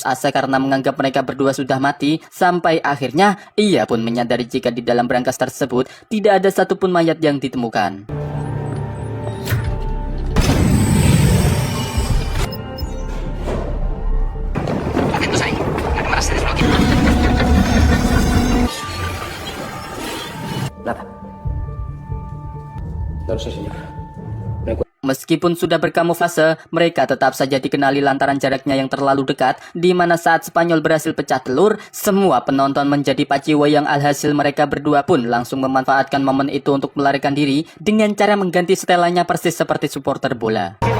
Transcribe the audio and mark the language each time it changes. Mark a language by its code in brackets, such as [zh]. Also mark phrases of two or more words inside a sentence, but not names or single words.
[id] asa karena menganggap mereka berdua sudah mati, sampai akhirnya ia pun menyadari jika di dalam berangkas tersebut tidak ada satupun mayat yang ditemukan. [es] No lo sé, señor. [id] Meskipun sudah berkamuflase, mereka tetap saja dikenali lantaran jaraknya yang terlalu dekat, di mana saat Spanyol berhasil pecah telur, semua penonton menjadi paciwa yang alhasil mereka berdua pun langsung memanfaatkan momen itu untuk melarikan diri dengan cara mengganti setelannya persis seperti supporter bola.